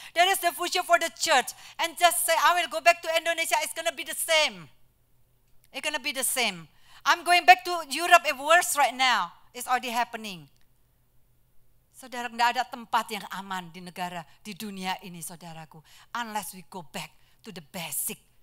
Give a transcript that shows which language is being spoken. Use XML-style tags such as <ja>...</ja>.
<en>That is the future for the church. And just say, I will go back to Indonesia, it's going to be the same. It's going to be the same. I'm going back to Europe, it's worse right now. It's already happening.</en> <id>Saudara, tidak ada tempat yang aman di negara, di dunia ini saudaraku.</id> <en>Unless we go back to the basic.</en>